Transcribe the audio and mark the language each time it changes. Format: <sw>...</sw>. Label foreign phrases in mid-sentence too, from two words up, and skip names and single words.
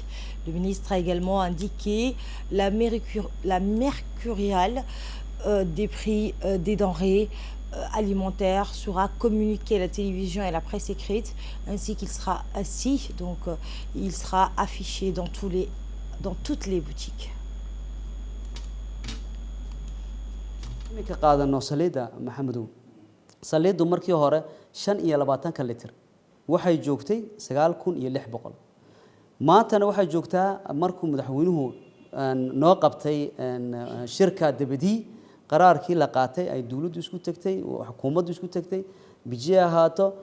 <fr>Le ministre a également indiqué la mercuriale des prix des denrées alimentaire sera communiqué à la télévision et à la presse écrite, ainsi qu'il sera assis, donc il sera affiché dans toutes les boutiques.</fr> <so>ka qaadano saliida maxamedow saliidu markii hore 25 litir waxay joogtay 9600 maantana waxay joogtaa markuu madaxweynuhu noo qabtay shirka dabadii qaraarkii la qaatay ay dawladdu isku tagtay oo xukuumaddu isku tagtay bijiya ahaato</so>